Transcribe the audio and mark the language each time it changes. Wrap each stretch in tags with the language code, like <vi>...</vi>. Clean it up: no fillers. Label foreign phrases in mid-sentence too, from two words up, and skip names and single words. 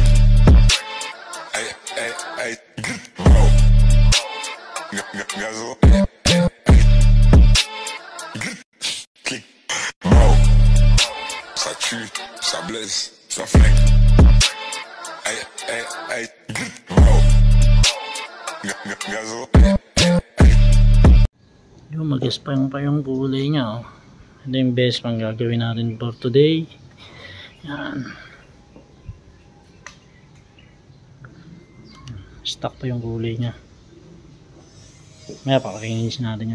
<fr>Aïe, aïe, aïe, wow, gazo, clic, wow, ça tue, ça blesse, ça flingue. Aïe, aïe, aïe, wow, gazo.</fr> <tl>Yung mag-espang pa yung kulay niya, oh. Ito yung best pang gagawin natin</tl> <en>for today.</en> <tl>Yan. Stock pa yung kulay niya. Maya pakakinisin natin yun.</tl>